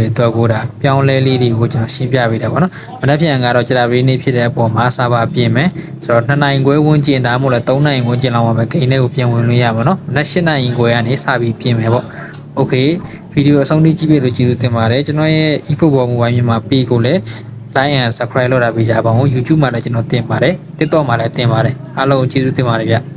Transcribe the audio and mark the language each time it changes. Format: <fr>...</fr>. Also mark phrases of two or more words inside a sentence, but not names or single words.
<my>အတွက်ကိုဒါပြောင်းလဲလေးတွေကိုကျွန်တော်ရှင်းပြပေးတာပေါ့နော်မနက်ဖြန်ကတော့ကြာပရီနေ့ဖြစ်တဲ့အပေါ်မှာစာပါပြင်မယ်ဆိုတော့2နိုင်ခွဲဝန်းကျင်ဒါမှမဟုတ်လဲ3နိုင်ဝန်းကျင်လောက်မှာပဲ game တွေကိုပြန်ဝင်လို့ရမှာနော်မနက်8နိုင်ခွဲကနေစပြီးပြင်မယ်ပေါ့โอเคဗီဒီယိုအဆုံးထိကြည့်ပြလို့ကျေးဇူးတင်ပါတယ်ကျွန်တော်ရဲ့ eFootball Mobile မြန်မာ page ကိုလည်း</my> <en>like and subscribe</en> <my>လုပ်တာပေးကြပါဦး YouTube မှာလည်းကျွန်တော်တင်ပါတယ် TikTok မှာလည်းတင်ပါတယ်အားလုံးကျေးဇူးတင်ပါတယ်ဗျ</my>